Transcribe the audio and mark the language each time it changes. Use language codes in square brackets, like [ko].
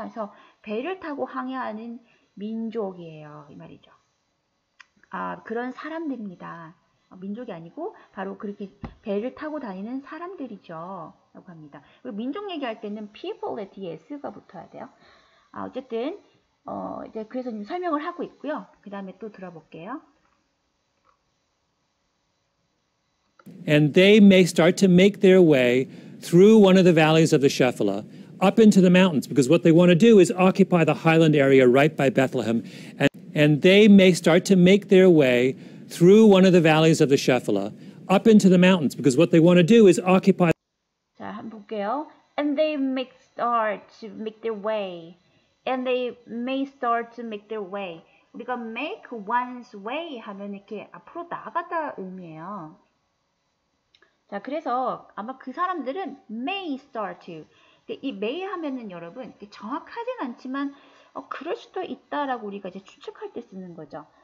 [ko] 그래서 배를 타고 항해하는 민족이에요. 이 말이죠. 그런 사람들입니다. 민족이 아니고 바로 그렇게 배를 타고 다니는 사람들이죠. 라고 합니다. 그리고 민족 얘기할 때는 people에 뒤에 s가 붙어야 돼요. 어쨌든 이제 그래서 지금 설명을 하고 있고요. 그 다음에 또 들어볼게요. [en] And they may start to make their way through one of the valleys of the Shephelah up into the mountains, because what they want to do is occupy the highland area right by Bethlehem. And they may start to make their way through one of the valleys of the Shephelah up into the mountains, because what they want to do is occupy. [ko] 자, 한번 볼게요. [en] And they may start to make their way. And they may start to make their way. [ko] 우리가 [en] make one's way [ko] 하면 이렇게 앞으로 나가다 의미예요. 자, 그래서 아마 그 사람들은 [en] may start to. [ko] 이 may 하면은 여러분 정확하진 않지만 그럴 수도 있다라고 우리가 이제 추측할 때 쓰는 거죠.